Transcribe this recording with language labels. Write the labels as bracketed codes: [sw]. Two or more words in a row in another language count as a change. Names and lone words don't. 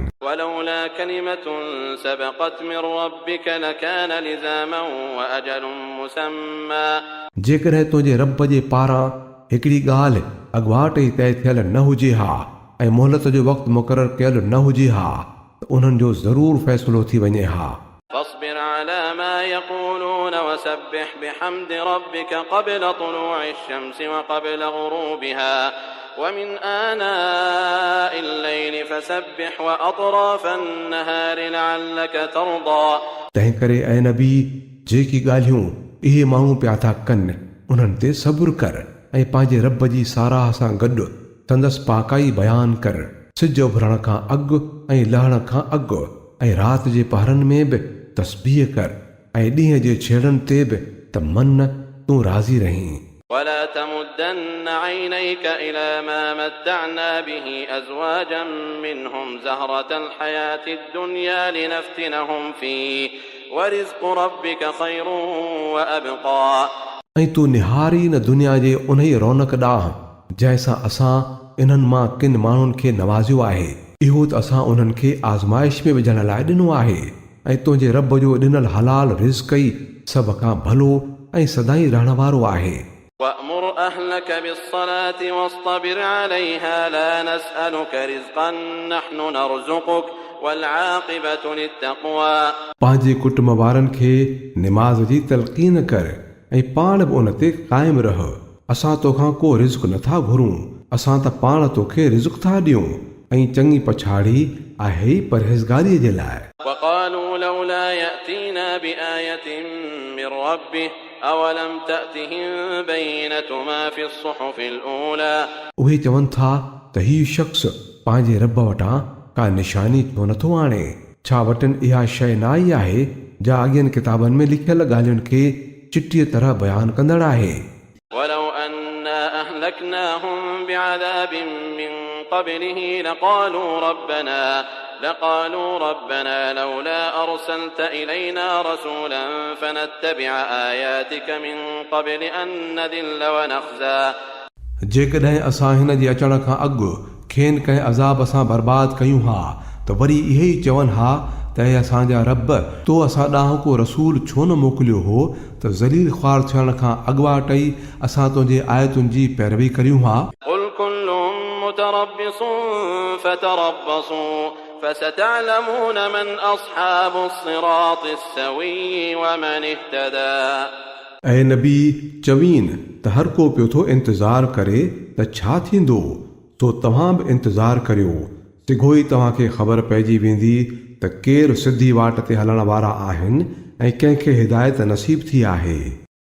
[ar] ولولا كلمة سبقت من ربك لكان لزاما وأجل مسمى [sd] जेकॾहिं तुंहिंजे रब जे पारां हिकिड़ी ॻाल्हि अॻुवाट ई तइ थियल न हुजे हा ऐं मोहलत जो वक़्तु मुक़ररु कयल न हुजे हा त उन्हनि जो ज़रूरु फ़ैसिलो थी वञे हा। [ar] فاصبر على ما يقولون وسبح بحمد ربك قبل طلوع الشمس وقبل غروبها ومن آناء الليل فسبح وأطراف النهار لعلك ترضى [sd] तंहिं करे ऐं नबी जेकी ॻाल्हियूं इहे माण्हू पिया था कनि उन्हनि ते सब्र कर ऐं पंहिंजे रब जी साराह सां गॾु संदसि पाकाई बयानु कर। सिज उभरण खां अॻु ऐं लहण खां अॻु ऐं राति जे पहरनि में बि तस्बीह कर ऐं ॾींहं जे छेड़नि ते बि त मन तूं राज़ी रहीं। [ar] ولا تمدن عينيك إلى ما متعنا به أزواجا منهم زهرة الحياة الدنيا لنفتنهم فيه ورزق ربك خير وأبقى [sd] ऐं तूं निहारी न दुनिया जे उन ई रौनक ॾांहुं जंहिंसां असां इन्हनि मां किन माण्हुनि खे नवाज़ियो आहे। इहो त असां उन्हनि खे आज़माइश में विझण लाइ ॾिनो आहे ऐं तुंहिंजे रब जो ॾिनल हलाल रिज़्क़ ई सभ खां भलो ऐं सदाई रहण वारो आहे। [ar] وأمر أهلك بالصلاة واصطبر عليها لا نسألك رزقا نحن نرزقك والعاقبة للتقوى [sd] पंहिंजे कुटुंब वारनि खे निमाज़ जी तलक़ीन कर ऐं पाण बि उन ते क़ाइमु रह। असां तोखां को रिज़्क़ नथा घुरूं, असां त पाण तोखे रिज़्क़ था ॾियूं ऐं चङी पछाड़ी आहे ई परहेज़गारीअ जे लाइ। [ar] وقالوا لولا يأتينا بآية من ربه أولم تأتهم بينة ما في الصحف الأولى [sd] उहे चवनि था त हीउ शख़्स पंहिंजे रब वटां का निशानी छो नथो आणे। छा वटि इहा शइ न आई आहे जा अॻियनि किताबनि में लिखियल ॻाल्हियुनि खे चिटीअ तरह बयानु कंदड़ आहे। [ar] ولو أنا أهلكناهم بعذاب من قبله لقالوا ربنا لولا أرسلت إلينا رسولا فنتبع آياتك من قبل أن نذل ونخزى [sd] जेकॾहिं असां हिन जे अचण खां अॻु खेनि कंहिं अज़ाब सां बर्बाद कयूं हा त वरी इहे ई चवनि हा त असांजा रब तो असां ॾांहुं को रसूल छो न मोकिलियो हो त ज़लील ख़्वार थियण खां अॻुवाट ई असां तुंहिंजे आयतुनि जी पैरवी करियूं हा। [ar] قل كل متربص فتربصوا فستعلمون من أصحاب الصراط السوي ومن اهتدى [sd] ऐं नबी चवीन त हर को पियो थो इंतज़ारु करे त छा थींदो, तो तव्हां बि इंतज़ारु करियो, सिघो ई तव्हांखे ख़बर पइजी वेंदी त केरु सिधी वाट ते हलण वारा आहिनि ऐं कंहिंखे हिदायत नसीब थी आहे।